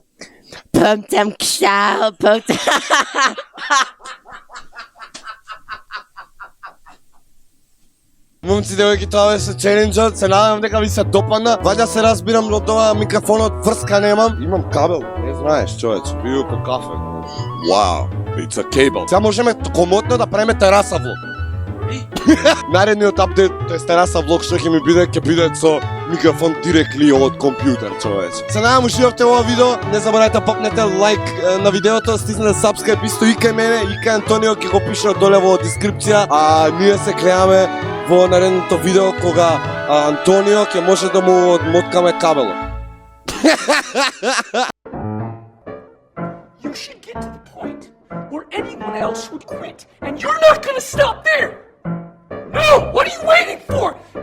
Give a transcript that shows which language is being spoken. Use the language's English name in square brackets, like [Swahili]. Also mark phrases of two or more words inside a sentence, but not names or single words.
[Macedonian] Пумцам кшао, пумцам... Момци, девојки, тоа беше челенџот. Се надевам дека ви се допадна. Вајде се разбирам од ова микрофонот, врска немам. Имам кабел, не знаеш, човече. Пију по кафе. [English] Wow, it's a cable. [Macedonian] Сега можеме комотно да правиме тераса влог. Наредниот апдейт, тоест тераса влог што ќе ми биде, ќе биде со микрофон директли од компјутер, човече. Се надевам ушивавте ова видео, не заборавајте попнете лайк на видеото, стиснете сабскрайб исто и кај мене, и кај Антонио, ќе го пише доле во дескрипција, а ние се гледаме во наредното видео кога Антонио ќе може да му одмоткаме кабелот. [English] You should get to the point where anyone else would quit, and you're not gonna stop there! No! What are you waiting for?